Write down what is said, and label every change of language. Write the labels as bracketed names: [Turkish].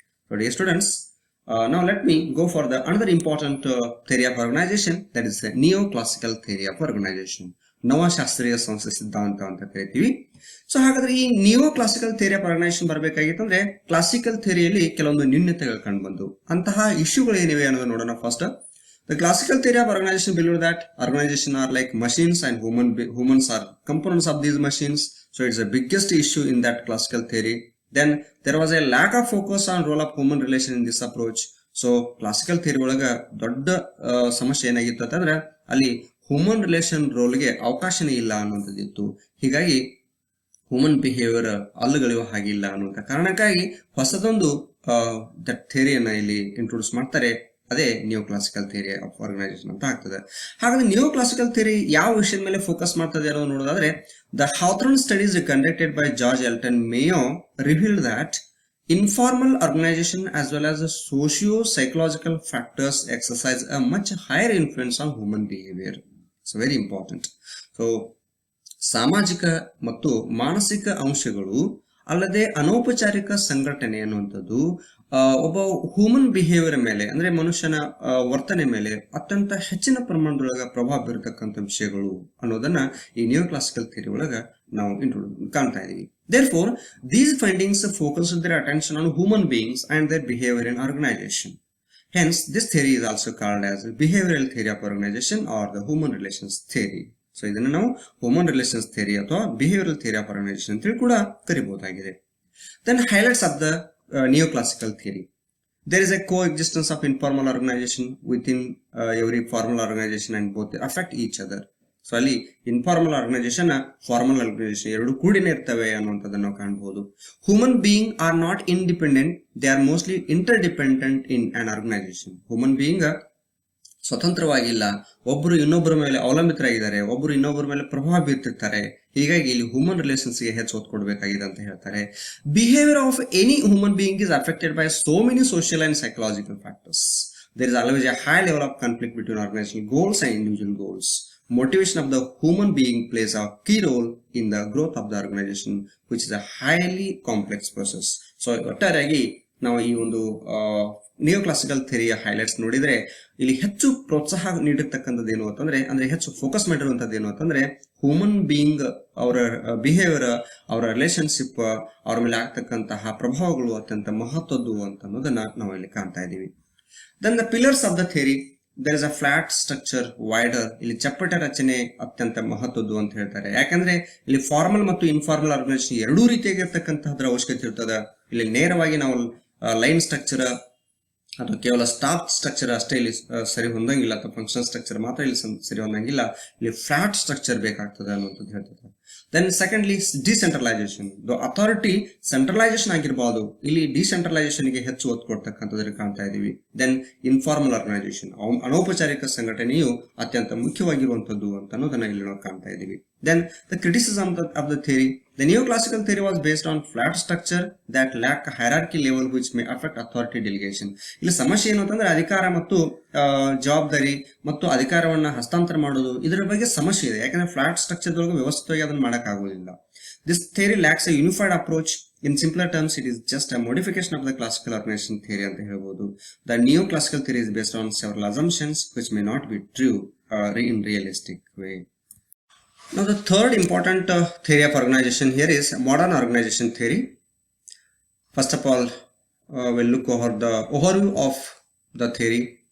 [English] Dear students, now let me go for the another important theory of organization, that is the neoclassical theory of organization. [Kannada] ನವಶಾಸ್ತ್ರೀಯ ಸಂಸ್ಥೆ ಸಿದ್ಧಾಂತ ಅಂತ ಕರಿತೀವಿ. So ಹಾಗಾದ್ರೆ ಈ neo classical theory of organisation ಬರಬೇಕಾಗಿತ್ತಂದ್ರೆ classical ಥಿಯರಿಯಲ್ಲಿ ಕೆಲವೊಂದು ನ್ಯೂನ್ಯತೆಗಳು ಕಂಡು ಬಂದು ಅಂತಹ ಇಶ್ಯೂಗಳು ಏನಿವೆ ಅನ್ನೋದು ನೋಡೋಣ. [English] First, the classical theory of organization believed that organization are like machines and humans are components of these machines. So it's the biggest issue in that classical theory. Then there was a lack of focus on role of human relation in this approach. [Kannada] So classical theory ಒಳಗ ದೊಡ್ಡ ಸಮಸ್ಯೆ ಏನಾಗಿತ್ತು ಅಂತಂದ್ರೆ ಅಲ್ಲಿ human relation ರೋಲ್ಗೆ ಅವಕಾಶನೇ ಇಲ್ಲ ಅನ್ನುವಂಥದ್ದಿತ್ತು. ಹೀಗಾಗಿ human behaviour ಅಲ್ಲುಗಳಿವ ಹಾಗಿಲ್ಲ ಅನ್ನುವಂಥ ಕಾರಣಕ್ಕಾಗಿ ಹೊಸದೊಂದು ಥಿಯರಿಯನ್ನ ಇಲ್ಲಿ ಇಂಟ್ರೊಡ್ಯೂಸ್ ಮಾಡ್ತಾರೆ. ಅದೇ new classical theory of organisation ಅಂತ ಆಗ್ತದೆ. ಹಾಗಾದ್ರೆ ನ್ಯೂ ಕ್ಲಾಸಿಕಲ್ ಥಿಯರಿ ಯಾವ ವಿಷಯದ ಮೇಲೆ ಫೋಕಸ್ ಮಾಡ್ತದೆ ಅನ್ನೋದು ನೋಡೋದಾದ್ರೆ, [English] The Hawthorne studies conducted by George Elton Mayo revealed that informal organization as well as the socio-psychological factors exercise a much higher influence on human behavior. It's very important. [Kannada] So ಸಾಮಾಜಿಕ ಮತ್ತು ಮಾನಸಿಕ ಅಂಶಗಳು ಅಲ್ಲದೆ ಅನೌಪಚಾರಿಕ ಸಂಘಟನೆ ಅನ್ನುವಂಥದ್ದು ಒಬ್ಬ ಹ್ಯೂಮನ್ ಬಿಹೇವಿಯರ್ ಮೇಲೆ ಅಂದ್ರೆ ಮನುಷ್ಯನ ವರ್ತನೆ ಮೇಲೆ ಅತ್ಯಂತ ಹೆಚ್ಚಿನ ಪ್ರಮಾಣದೊಳಗ ಪ್ರಭಾವ ಬೀರತಕ್ಕಂಥ ವಿಷಯಗಳು ಅನ್ನೋದನ್ನ ಈ ನ್ಯೂ ಕ್ಲಾಸಿಕಲ್ ಥಿಯರಿ ಒಳಗ ನಾವು ಕಾಣ್ತಾ ಇದೀವಿ. [English] Therefore, these findings focused their attention on human beings and their behavior in organization. Hence, this theory is also called as behavioral theory of organization or the human relations theory. [Kannada] So, ಇದನ್ನು ನಾವು [English] human relations theory [Kannada] ಅಥವಾ [English] behavioral theory of organization [Kannada] ಅಂತ ಕೂಡ ಕರಿಬಹುದಾಗಿದೆ. [English] Then, highlights of the neoclassical theory. There is a coexistence of informal organization within every formal organization and both affect each other. [Kannada] So ಅಲ್ಲಿ informal organisation, formal organisation ಎರಡು ಕೂಡಿನೇ ಇರ್ತವೆ ಅನ್ನುವಂಥದ್ದನ್ನು ನಾವು ಕಾಣಬಹುದು. [English] Human being are not independent, they are mostly interdependent in an organisation. [Kannada] Human being ಸ್ವತಂತ್ರವಾಗಿಲ್ಲ, ಒಬ್ಬರು ಇನ್ನೊಬ್ಬರ ಮೇಲೆ ಅವಲಂಬಿತರಾಗಿದ್ದಾರೆ, ಒಬ್ಬರು ಇನ್ನೊಬ್ಬರ ಮೇಲೆ ಪ್ರಭಾವ ಬೀರ್ತಿರ್ತಾರೆ. ಹೀಗಾಗಿ ಇಲ್ಲಿ ಹ್ಯೂಮನ್ ರಿಲೇಷನ್ಸ್ ಗೆ ಹೆಚ್ಚು ಒತ್ತು ಕೊಡಬೇಕಾಗಿದೆ ಅಂತ ಹೇಳ್ತಾರೆ. [English] Behaviour of any human being is affected by so many social and psychological factors. There is always a high level of conflict between organisation goals and individual goals. Motivation of the human being plays a key role in the growth of the organization, which is a highly complex process. [Kannada] So ಒಟ್ಟಾರೆಯಾಗಿ ನಾವು ಈ ಒಂದು neo classical ಥಿಯರಿಯ highlights ನೋಡಿದ್ರೆ ಇಲ್ಲಿ ಹೆಚ್ಚು ಪ್ರೋತ್ಸಾಹ ನೀಡಿರ್ತಕ್ಕಂಥದ್ದು ಏನು ಅಂತಂದ್ರೆ, ಅಂದ್ರೆ ಹೆಚ್ಚು ಫೋಕಸ್ ಮಾಡಿರುವಂತದ್ದು ಏನು ಅಂತಂದ್ರೆ ಹ್ಯೂಮನ್ ಬೀಯಿಂಗ್ ಅವರ ಬಿಹೇವಿಯರ್, ಅವರ ರಿಲೇಶನ್ಶಿಪ್, ಅವರ ಮೇಲೆ ಆಗ್ತಕ್ಕಂತಹ ಪ್ರಭಾವಗಳು ಅತ್ಯಂತ ಮಹತ್ವದ್ದು ಅಂತ ಅನ್ನೋದನ್ನ ನಾವು ಇಲ್ಲಿ ಕಾಣ್ತಾ ಇದ್ದೀವಿ. [English] Then the pillars of the theory. There is a flat structure, wider. [Kannada] ಇಲ್ಲಿ ಚಪ್ಪಟ ರಚನೆ ಅತ್ಯಂತ ಮಹತ್ವದ್ದು ಅಂತ ಹೇಳ್ತಾರೆ. ಯಾಕಂದ್ರೆ ಇಲ್ಲಿ ಫಾರ್ಮಲ್ ಮತ್ತು ಇನ್ಫಾರ್ಮಲ್ ಆರ್ಗನೈಸೇಷನ್ ಎರಡೂ ರೀತಿಯಾಗಿರ್ತಕ್ಕಂತಹದ್ರ ಅವಶ್ಯಕತೆ ಇರ್ತದೆ. ಇಲ್ಲಿ ನೇರವಾಗಿ ನಾವು ಲೈನ್ ಸ್ಟ್ರಕ್ಚರ್ ಅಥವಾ ಕೇವಲ ಸ್ಟಾಫ್ ಸ್ಟ್ರಕ್ಚರ್ ಅಷ್ಟೇ ಇಲ್ಲಿ ಸರಿ ಹೊಂದಂಗಿಲ್ಲ, ಅಥವಾ ಫಂಕ್ಷನ್ ಸ್ಟ್ರಕ್ಚರ್ ಮಾತ್ರ ಇಲ್ಲಿ ಸರಿ ಹೊಂದಂಗಿಲ್ಲ. ಇಲ್ಲಿ ಫ್ಲಾಟ್ ಸ್ಟ್ರಕ್ಚರ್ ಬೇಕಾಗ್ತದೆ ಅನ್ನೋದು ಹೇಳ್ತದೆ. [English] Then secondly decentralisation. [Kannada] Authority centralisation ಆಗಿರಬಹುದು, ಇಲ್ಲಿ ಡಿಸೆಂಟ್ರಲೈಸೇಷನ್ ಗೆ ಹೆಚ್ಚು ಒತ್ತು ಕೊಡ್ತಕ್ಕಂಥದ್ದು ಕಾಣ್ತಾ ಇದೀವಿ. [English] then informal organisation, [Kannada] ಅನೌಪಚಾರಿಕ ಸಂಘಟನೆಯು ಅತ್ಯಂತ ಮುಖ್ಯವಾಗಿರುವಂತದ್ದು ಅಂತ ಅನ್ನೋದನ್ನ ಇಲ್ಲಿ ನಾವು ಕಾಣ್ತಾ ಇದೀವಿ. [English] Then the criticism of the theory. The neoclassical theory was based on flat structure that lack a hierarchy level which may affect authority delegation. [Kannada] ಇಲ್ಲಿ ಸಮಸ್ಯೆ ಏನು ಅಂತಂದ್ರೆ ಅಧಿಕಾರ ಮತ್ತು ಜವಾಬ್ದಾರಿ ಮತ್ತು ಅಧಿಕಾರವನ್ನ ಹಸ್ತಾಂತರ ಮಾಡೋದು, ಇದರ ಬಗ್ಗೆ ಸಮಸ್ಯೆ ಇದೆ. ಯಾಕಂದ್ರೆ ಫ್ಲಾಟ್ ಸ್ಟ್ರಕ್ಚರ್ ದೊಳಗೆ ವ್ಯವಸ್ಥಿತವಾಗಿ ಅದನ್ನ ಮಾಡಕ್ ಆಗೋದಿಲ್ಲ. [English] This theory lacks a unified approach In simpler terms, it is just a modification of the classical organization theory [Kannada] ಅಂತ ಹೇಳ್ಬೋದು. [English] The neoclassical theory is based on several assumptions which may not be true in realistic way. Now the third important theory of organization here is modern organization theory. First of all, we'll look over the overview of the theory.